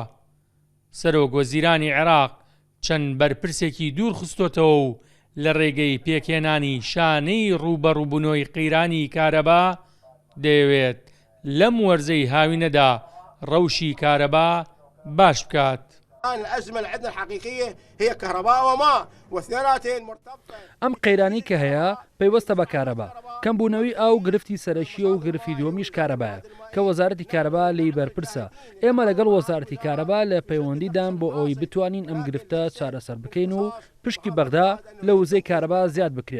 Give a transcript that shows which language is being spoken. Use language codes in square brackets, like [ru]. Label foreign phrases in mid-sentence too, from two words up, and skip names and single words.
[ckb] سەرۆکوەزیرانی عێراق چەند بەرپرسێکی دوور خستۆتەوە و لە ڕێگەی پێکهێنانی شانەی ڕوبەڕووبوونەوەی قەیرانی کارەبا دەیەوێت لەم وەرزەی هاوینەدا ڕەوشی کارەبا باش بکات. [ar] الأزمة اللي عندنا الحقيقية هي كهرباء وماء واثنيناتين مرتبطة. [ckb] ئەم قەیرانی کە هەیە پەیوەستە بە کارەبا. کەمبوونەوەی ئاو گرفتی سەرەکی و گرفتی دووەمیش کارەبایە کە وەزارەتی کارەبا لی بەرپرسە. ئێمە لەگەڵ وەزارەتی کارەبا لە پەیوەندیدان بۆ ئەوەی بتوانین ئەم گرفتە چارەسەر بکەین و پشکی بەغدا لە وزەی کارەبا زیاد بکرێت.